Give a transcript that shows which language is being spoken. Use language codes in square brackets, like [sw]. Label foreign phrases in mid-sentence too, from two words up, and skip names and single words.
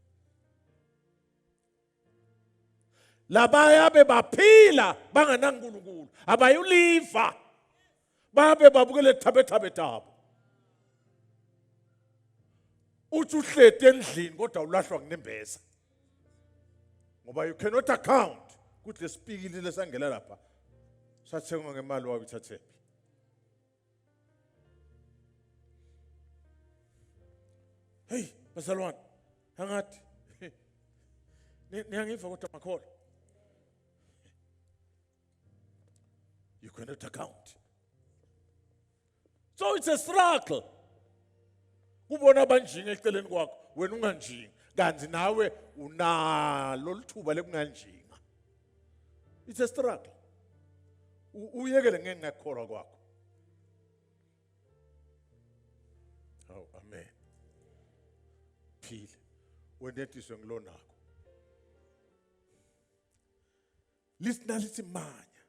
[ss] Labaya bebaphila banganaNkulunkulu abayuliva babe babukele thabethabe tabo. Uthi uhlete endlini kodwa ulahlwa kunembeza. Ngoba [en] you cannot account [ss] ukuthi lesipikili lesangela lapha sathengwa ngemali wabithathephi. Hey, bazalwane, hangathi niyangiva kodwa makhola. [en] You cannot account. So it's a struggle. [ss] Kubona banjinga eceleni kwakho, wena unganjinga, kanti nawe unalo lithuba lekunganjinga. [en] It's a struggle. [ss] Uyekele ngenxa yokukholwa kwakho. [en] Oh, amen. [ss] Phile wenetiswe ngilonako. Lithi manya.